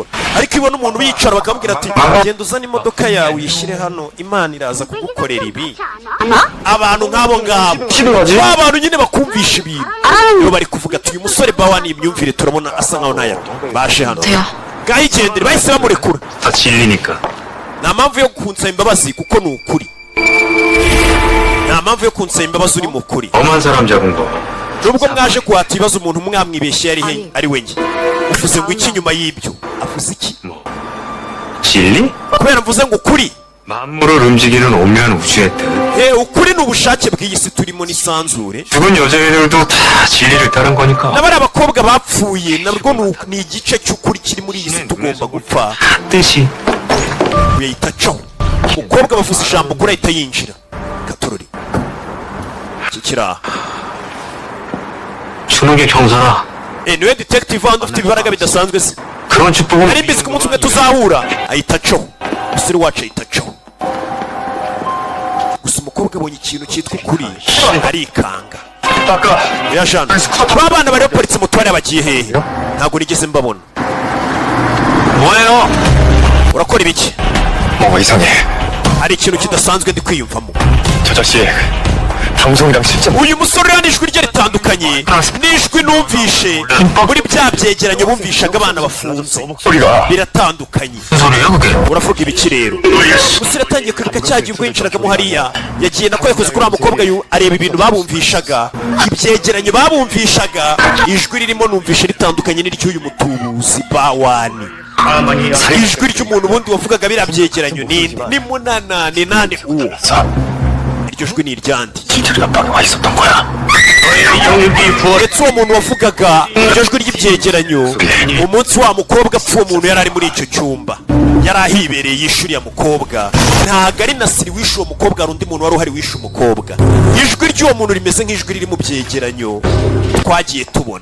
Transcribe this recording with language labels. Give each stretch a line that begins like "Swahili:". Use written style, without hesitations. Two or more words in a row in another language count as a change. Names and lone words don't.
Kinyarwanda: ariko iyo ubona umuntu bicara bakamubwira ati genda uzane imodoka yawe uyishyire hano imana iraza kugukorera ibi. abantu nk'abo ngabo ba bantu nyine bakumvisha ibintu iyo bari kuvuga ati uyu musore bawani imyumvire turabona asa nkaho ntayo baje hano. ngaho igendere bahise bamurekura.
Korean: 다 진리니까.
Kinyarwanda: nta mpamvu yo kunsaba imbabazi kuko ni ukuri. nta mpamvu yo kunsaba imbabazi uri mu kuri.
Korean: 엄한 사람 잡은 거.
Kinyarwanda: nubwo mwaje kuhata ibibazo umuntu mwamwibeshye ari wenyine. uvuze ngo iki nyuma y'ibyo avuze iki?
Korean: 진리?
Kinyarwanda: kubera mvuze ngo ukuri.
Korean: 만물을 움직이는 오묘한 우주의 뜻.
Kinyarwanda: ukuri ni ubushake bw'iyi si turimo n'isanzure.
Korean: 죽은 여자애들도 다 진리를 따른 거니까.
Kinyarwanda: n'abari abakobwa bapfuye nabwo ni igice cy'ukuri kiri muri iyi si tugomba gupfa.
Korean: 뜻이.
Kinyarwanda: yahita acaho. umukobwa bavuze ijambo kuri ahita yinjira. katorori iki kiraha.
Korean: 추노의 경사라.
Kinyarwanda: niwe detective wandi ufite ibibaraga bidasanzwe se.
Korean: 그런 축복은
Kinyarwanda: nari mbizi ko umunsi umwe tuzahura. ahita acaho. umusore wacu ahita acaho. gusa umukobwa abonye ikintu cyitwa ukuri arikanga.
Korean: 아까
Kinyarwanda: ya jana ba bana bari baparitse moto bari bagiye hehe? ntabwo nigeze mbabona.
Korean: 뭐예요?
Kinyarwanda: urakora ibiki?
Korean: 뭔가 이상해.
Kinyarwanda: hari ikintu kidasanzwe ndi kwiyumvamo.
Korean: 저 자식 방송이랑 진짜
Kinyarwanda: uyu musore uriya n'ijwi rye ritandukanye n'ijwi numvishe muri bya byegeranyo bumvishaga abana bafunze.
Korean: 목소리가
Kinyarwanda: biratandukanye.
Korean: 무슨 소리예요 그게?
Kinyarwanda: uravuga ibiki rero? gusa iratangiye kwibuka cya gihe ubwo yinjiragamo hariya yagiye nako yakoze kuri uriya mukobwa areba ibintu babumvishaga, ibyegeranyo babumvishaga, ijwi ririmo numvishe ritandukanye n'iry'uyu mutubuzi bawani. ijwi ry'umuntu ubundi wavugaga biriya byegeranyo ni munana ni nane uwo. iryo jwi ni iryandi.
Korean: 진철이가 방에 와 있었던 거야.
Kinyarwanda: ndetse uwo muntu wavugaga iryo jwi ry'ibyegeranyo umunsi wa mukobwa apfa, uwo muntu yari ari muri icyo cyumba, yari ahibereye yishyura uriya mukobwa. ntabwo ari Nasiri wishe uwo mukobwa, hari undi muntu wari uhari wishe umukobwa. ijwi ry'uwo muntu rimeze nk'ijwi riri mu byegeranyo twagiye tubona.